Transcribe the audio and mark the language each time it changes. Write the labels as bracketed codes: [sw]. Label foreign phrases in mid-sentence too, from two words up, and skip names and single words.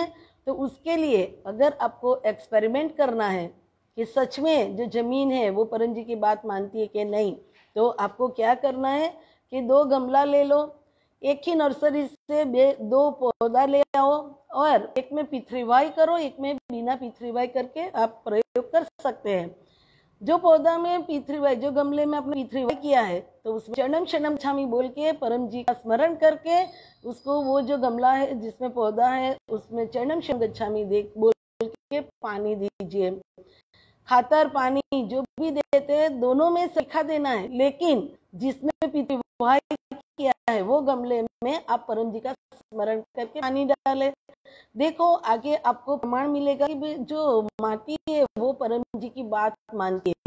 [hi] तो उसके लिए अगर आपको एक्सपेरिमेंट करना है कि सच में जो जमीन है वो परम जी की बात मानती है कि नहीं, तो आपको क्या करना है कि 2 गमला ले लो, एक ही नर्सरी से 2 पौधा ले आओ और एक में P3Y करो, एक में बिना P3Y करके आप प्रयोग कर सकते हैं। जो पौधा में P3Y, जो गमले में आपने P3Y किया है, तो उसमें [pi] चरणम शरणम गच्छामि [hi] बोल के परम जी का स्मरण करके उसको, वो जो गमला है जिसमें पौधा है उसमें [pi] चरणम शरणम गच्छामि [hi] बोल के पानी दीजिए। खातर पानी जो भी देते हैं दोनों में सिखा देना है, लेकिन जिसमें P3Y किया है वो गमले में आप परम जी का स्मरण करके पानी डालें। देखो आगे आपको प्रमाण मिलेगा कि जो माटी है वो परम जी की बात मानती है।